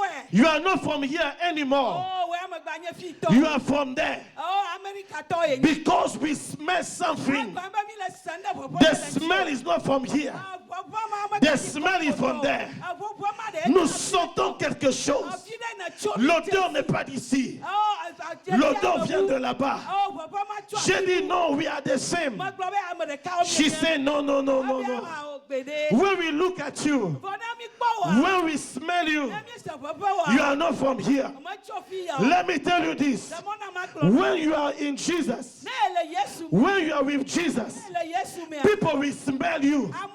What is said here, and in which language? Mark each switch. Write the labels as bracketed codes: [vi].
[en] You are not from here anymore. You are from there. Because we smell something. The smell is not from here. The smell is from there. [fr] Nous sentons quelque chose. L'odeur n'est pas d'ici. L'odeur vient de là-bas. J'ai dit non, [en] we are the same. She said no, no, no, no, no. When we look at you, when we smell you, you are not from here. Let me tell you this. When you are in Jesus, when you are with Jesus, people will smell you.